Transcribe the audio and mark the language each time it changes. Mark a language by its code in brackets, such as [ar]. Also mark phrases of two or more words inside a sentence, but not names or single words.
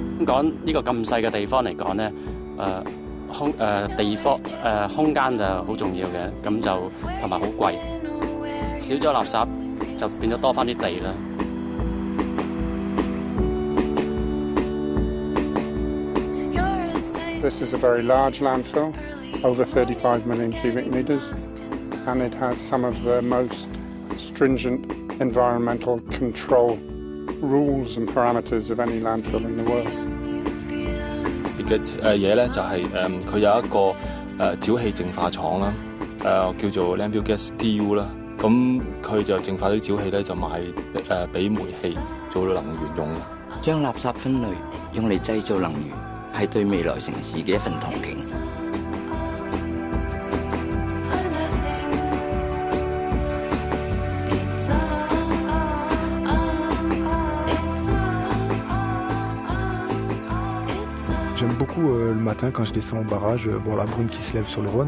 [yue] 港呢個咁細嘅地方嚟講咧，空間就好重要嘅，咁就同埋好貴，少咗垃圾就變咗多返啲地啦。 [en] This is a very large landfill, over 35 million cubic metres, and it has some of the most stringent environmental control rules and parameters of any landfill in the world. [yue] 嘅嘢咧就係佢有一個沼氣淨化廠啦，叫做 [en] Landfill Gas TU [yue] 啦，咁佢就淨化啲沼氣咧就賣俾煤氣做能源用。將垃圾分類用嚟製造能源，係對未來城市嘅一份憧憬。 [fr] J'aime beaucoup le matin quand je descends au barrage, voir la brume qui se lève sur le Rhône.